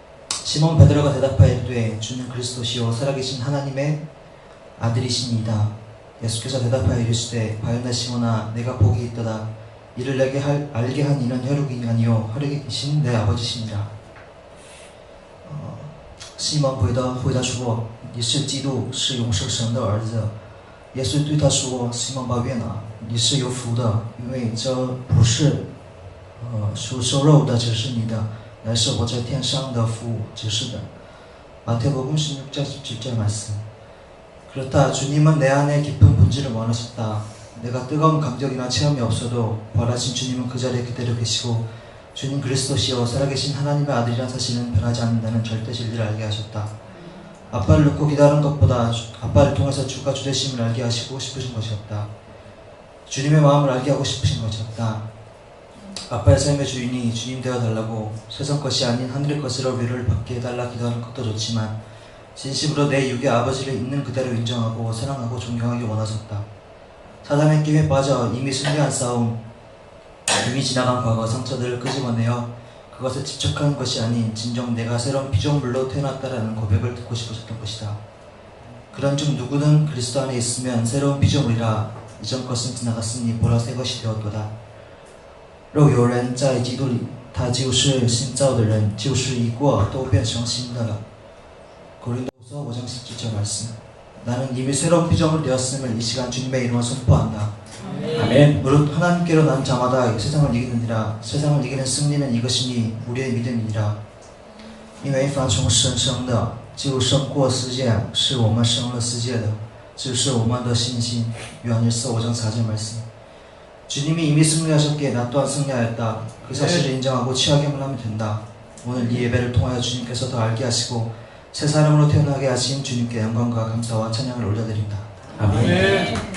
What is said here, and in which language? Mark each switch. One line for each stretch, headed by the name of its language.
Korean: 시몬 베드로가 대답하여 이르되 주는 그리스도시요 살아계신 하나님의 아들이시니이다. 예수께서 대답하여 이르시되 바요나 시몬아 내가 복이 있도다. 이를 내게 알게 한 이는 혈육이 아니요 하늘에 계신 내 아버지시니라.
Chinese: 西门回答说你是基督是永生神的儿子。耶稣对他说西门巴约拿你是有福的，因为这不是属瘦肉的只是你的，乃是我在天上的父指示的.
Korean: 마태복음 16장 17절 말씀. 그렇다. 주님은 내 안에 깊은 본질을 원하셨다. 내가 뜨거운 감격이나 체험이 없어도 부활하신 주님은 그 자리에 그대로 계시고 주님 그리스도시여 살아계신 하나님의 아들이란 사실은 변하지 않는다는 절대 진리를 알게 하셨다. 아빠를 놓고 기다리는 것보다 아빠를 통해서 주가 주되심을 알게 하시고 싶으신 것이었다. 주님의 마음을 알게 하고 싶으신 것이었다. 아빠의 삶의 주인이 주님 되어달라고 세상 것이 아닌 하늘의 것으로 위로를 받게 해달라 기도하는 것도 좋지만 진심으로 내 육의 아버지를 있는 그대로 인정하고 사랑하고 존경하기 원하셨다. 사단의 끼에 빠져 이미 승리한 싸움, 이미 지나간 과거 상처들을 끄집어내어 그것에 집착하는 것이 아닌 진정 내가 새로운 피조물로 태어났다라는 고백을 듣고 싶으셨던 것이다. 그런즉 누구는 그리스도 안에 있으면 새로운 피조물이라 이전 것은 지나갔으니 보라 새 것이 되었도다.
Chinese: 若有人在基督里，他就是新造的人，旧事已过，都变成新的了。
Korean: 고린도후서 5장 17절 말씀. 나는 이미 새로운 피조물 되었음을 이 시간 주님의 이름으로 선포한다. 아멘. 무릇 하나님께로 난 자마다 세상을 이기느니라. 세상을 이기는 승리는 이것이니 우리의 믿음이니라.
Chinese: 因为凡从神生的，就胜过世界，是我们胜了世界的，就是我们的信心。
Korean: 요한일서 5장 4절 말씀. 주님이 이미 승리하셨기에 나 또한 승리하였다. 그 사실을 인정하고 취하기만 하면 된다. 오늘 이 예배를 통하여 주님께서 더 알게 하시고 새 사람으로 태어나게 하신 주님께 영광과 감사와 찬양을 올려드린다. 아멘.